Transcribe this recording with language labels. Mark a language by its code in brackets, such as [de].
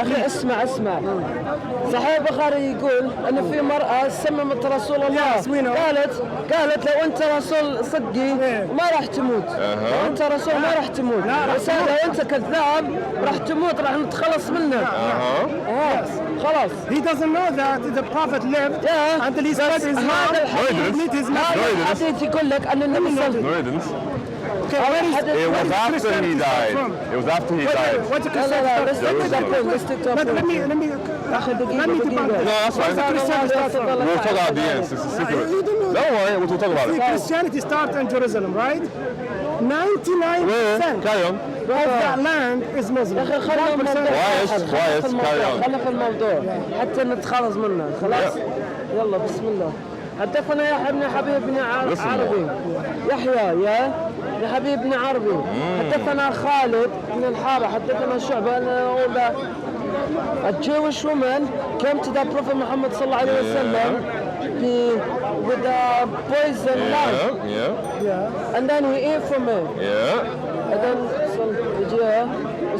[ar] أخي اسمع صحيح البخاري يقول أن في مرأة سممت رسول الله قالت لو أنت رسول صدقي ما راح تموت لو أنت رسول ما راح تموت بس لو أنت كذاب راح تموت راح نتخلص منك خلاص. [en] He doesn't know that the prophet lived until he spread Islam. [ar] هذا الحديث يقول لك أن النبي صلى الله عليه وسلم [en] It was after he died. What's the Christian? let's stick to Let me No, that's fine. We'll talk about the end. It's a secret. Don't worry, we'll talk about it. Christianity started in Jerusalem, right? 99% Carry on. of that land is Muslim. [ar] خلنا [en] Carry on. [ar] خلنا في الموضوع حتى نتخلص منه خلاص. يلا بسم الله. حدثنا يا ابن حبيب بن عربي يحيى يا حبيب بن عربي حدثنا خالد بن الحارة حدثنا شعبة [en] a Jewish woman came to the Prophet Muhammad sallallahu alaihi wasallam with a poison lamb and then he ate from it and then